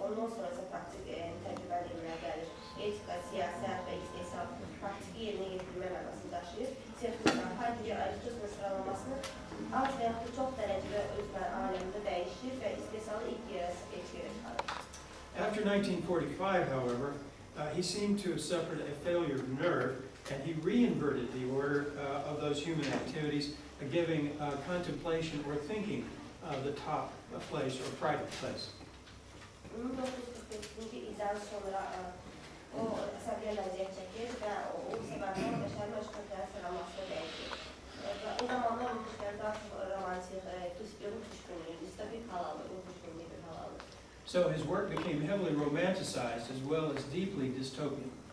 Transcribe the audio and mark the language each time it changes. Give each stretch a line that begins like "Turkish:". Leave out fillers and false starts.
Azerbaijani: Ondan sonra isə praktik təcrübəli elmlər gəlir. Etika, siyasət və istehsal praktiki yerinə yetirmə mənasını daşıyır. Heidegger Aristotle sıralamasını az və yaxud çox dərəcədə öz aləmində dəyişir və istehsalı ilk yerə çıxarır.
English: After 1945, however, he seemed to have suffered a failure of nerve, and he re-inverted the order of those human activities, giving contemplation or thinking the top place or private place.
Azerbaijani: 1945-ci ildən sonra o əsəbiyyə vəziyyət çəkir və o səbəbdən bəşəri məşğuliyyətlərin sıralamasına dəyişir. O zamanlar bu düşkən daha çox romantik, ruh düşkünlüyü, distopik hal alır, ruh düşkünlüyü bir hal alır.
English: So his work became heavily romanticized as well as deeply dystopian.